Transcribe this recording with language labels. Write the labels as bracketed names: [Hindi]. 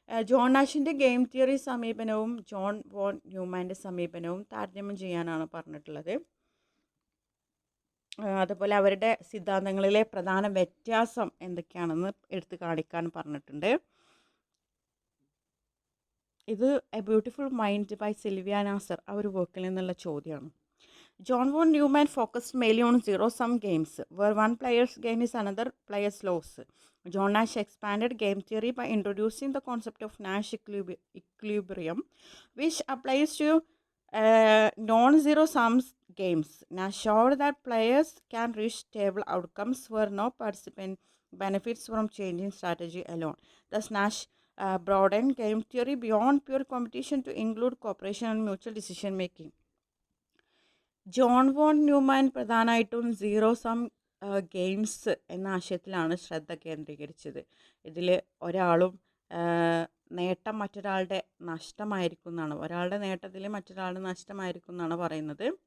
[Malayalam] John നാഷിൻ്റെ game theory സമീപനവും John von ന്യൂമാൻ്റെ സമീപനവും താരതമ്യം ചെയ്യാനാണ് പറഞ്ഞിട്ടുള്ളത്. അതുപോലെ അവരുടെ സിദ്ധാന്തങ്ങളിലെ പ്രധാന വ്യത്യാസം എന്തൊക്കെയാണെന്ന് എടുത്തു കാണിക്കാൻ പറഞ്ഞിട്ടുണ്ട്. ഇത് A beautiful mind by Sylvia Nasar ആ ഒരു വർക്കിൽ നിന്നുള്ള ചോദ്യമാണ്. [English] John von Neumann focused mainly on zero-sum games, where one player's gain is another player's loss. John Nash expanded game theory by introducing the concept of Nash equilibrium, which applies to non-zero-sum games. Nash showed that players can reach stable outcomes where no participant benefits from changing strategy alone. Thus, Nash broadened game theory beyond pure competition to include cooperation and mutual decision-making. [Malayalam] John von Newman പ്രധാനമായിട്ടും zero sum games എന്ന ആശയത്തിലാണ് ശ്രദ്ധ കേന്ദ്രീകരിച്ചത്. ഇതിൽ ഒരാളും നേട്ടം മറ്റൊരാളുടെ നഷ്ടമായിരിക്കും എന്നാണ്, ഒരാളുടെ നേട്ടത്തിൽ മറ്റൊരാളുടെ നഷ്ടമായിരിക്കും എന്നാണ് പറയുന്നത്.